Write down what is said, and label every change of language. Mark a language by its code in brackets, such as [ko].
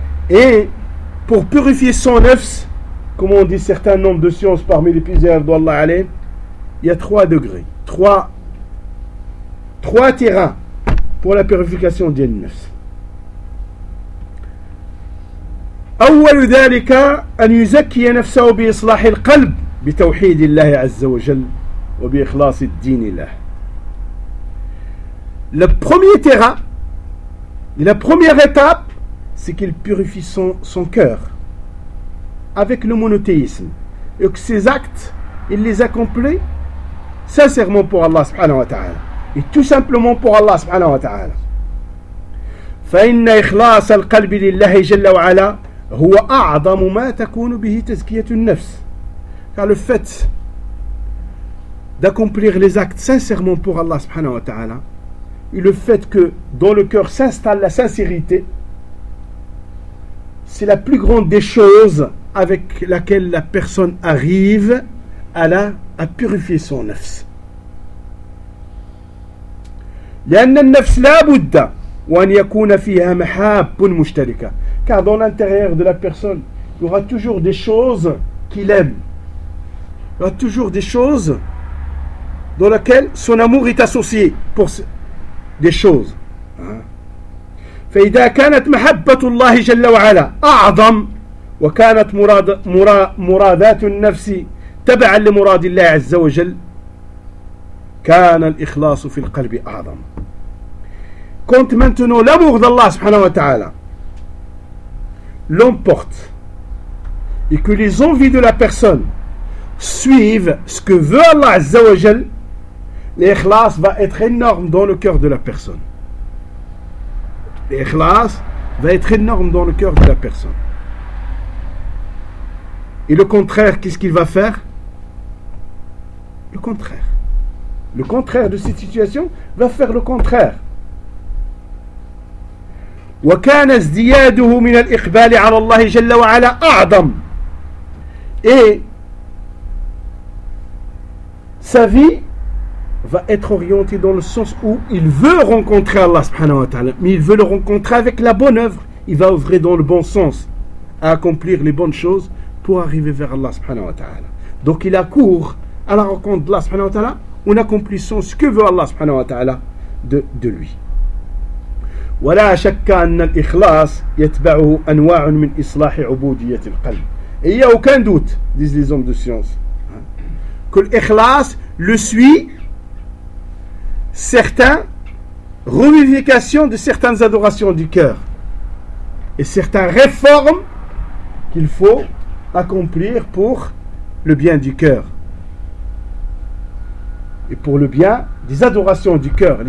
[fr] Et pour purifier son nefs, comme on dit certains nombres de sciences parmi les plusieurs d'Allah Alay, il y a trois degrés, trois terrains pour la purification du nefs. [ar] أول ذلك أن يزكي نفسه بإصلاح القلب بتوحيد الله عز وجل وبإخلاص الدين له. [fr] Le premier terrain, la première étape, c'est qu'il purifie son cœur avec le monothéisme et que ses actes, il les accomplit sincèrement pour Allah subhanahu wa ta'ala et tout simplement pour Allah subhanahu wa ta'ala. [ar] فإن إخلاص القلب لله جل وعلا هو أعظم ما تكون به تزكية النفس. [fr] Car le fait d'accomplir les actes sincèrement pour Allah subhanahu wa ta'ala et le fait que dans le cœur s'installe la sincérité, c'est la plus grande des choses avec laquelle la personne arrive à purifier son nefs. [ar] لأن النفس لا بد وأن يكون فيها محاب مشتركة. [fr] Car dans l'intérieur de la personne, il y aura toujours des choses qu'il aime. Il y aura toujours des choses dans lesquelles son amour est associé pour des choses. [ar] فإذا كانت محبة الله جل وعلا أعظم وكانت مرادات النفس تبعا لمراد الله عز وجل كان الإخلاص في القلب أعظم. [fr] Quand maintenant l'amour d'Allah subhanahu wa ta'ala l'emporte et que les envies de la personne suivent ce que veut Allah Azza wa Jal, l'ikhlas va être énorme dans le cœur de la personne. L'ikhlas va être énorme dans le cœur de la personne. Et le contraire, qu'est-ce qu'il va faire? Le contraire. Le contraire de cette situation va faire le contraire. [ar] وكان ازدياده من الإقبال على الله جل وعلا أعظم. [fr] Et sa vie va être orientée dans le sens où il veut rencontrer Allah subhanahu wa ta'ala, mais il veut le rencontrer avec la bonne œuvre. Il va œuvrer dans le bon sens, à accomplir les bonnes choses pour arriver vers Allah subhanahu wa ta'ala. Donc il accourt à la rencontre d'Allah subhanahu wa ta'ala en accomplissant ce que veut Allah subhanahu wa ta'ala de lui. [ar] ولا شك أن الإخلاص يتبعه أنواع من إصلاح عبودية القلب. [fr] Il y a aucun doute, disent les hommes de science, que l'Ikhlas le suit certaines revivifications de certaines adorations du cœur et certaines réformes qu'il faut accomplir pour le bien du cœur et pour le bien des adorations du cœur.